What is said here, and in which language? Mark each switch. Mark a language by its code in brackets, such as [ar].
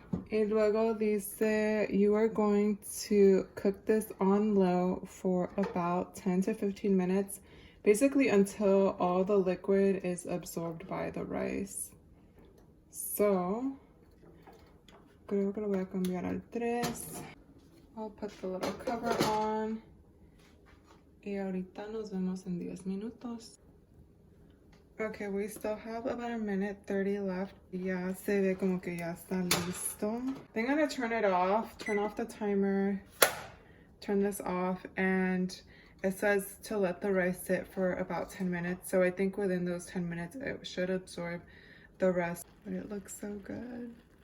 [es] Y luego dice [en] you are going to cook this on low for about 10 to 15 minutes, basically until all the liquid is absorbed by the rice. [es] So, creo que lo voy a cambiar al 3. [en] I'll put the little cover on. [es] Y ahorita nos vemos en 10 minutos. [en] Okay, we still have about 1:30 left. [es] Ya se ve como que ya está listo. [en] I'm gonna turn it off, turn off the timer, turn this off, and it says to let the rice sit for about 10 minutes. So I think within those 10 minutes, it should absorb the rest. But it looks so good.